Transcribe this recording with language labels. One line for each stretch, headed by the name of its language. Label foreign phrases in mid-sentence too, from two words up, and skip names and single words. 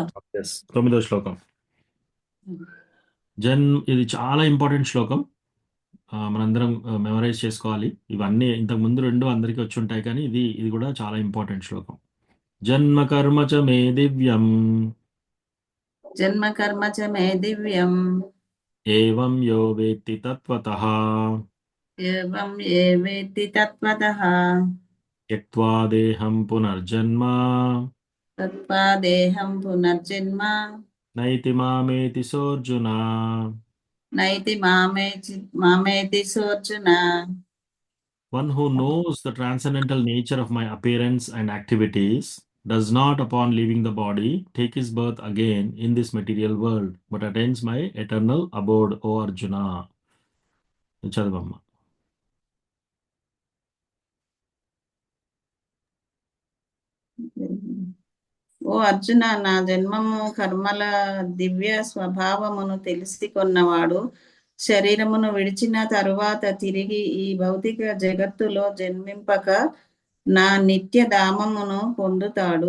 Telugu: ఎస్ 9వ శ్లోకం. ఇది చాలా ఇంపార్టెంట్ శ్లోకం. మనందరం మెమరైజ్ చేసుకోవాలి. ఇవన్నీ ఇంతకు ముందు 2 అందరికీ వచ్చి ఉంటాయి, కానీ ఇది కూడా చాలా ఇంపార్టెంట్ శ్లోకం.
Sanskrit: జన్మ కర్మ చ మే దివ్యం జన్మ కర్మ చ మే దివ్యం ఏవం యో వేత్తి తత్వతః ఏవం ఏ వేత్తి తత్వతః త్యక్త్వా దేహం పునర్జన్మ తత్వా దేహం పునర్జన్మ నైతి మామేతి సోర్జున. నైతి మామేతి సోర్జున.
English: One who knows the transcendental nature of my appearance and activities does not, upon leaving the body, take his birth again in this material world, but attains my eternal abode, O Arjuna.
Telugu: చదవమ్మ. ఓ అర్జున, నా జన్మము కర్మల దివ్య స్వభావమును తెలిసి కొన్నవాడు శరీరమును విడిచిన తరువాత తిరిగి ఈ భౌతిక జగత్తులో జన్మింపక నా నిత్య ధామమును పొందుతాడు.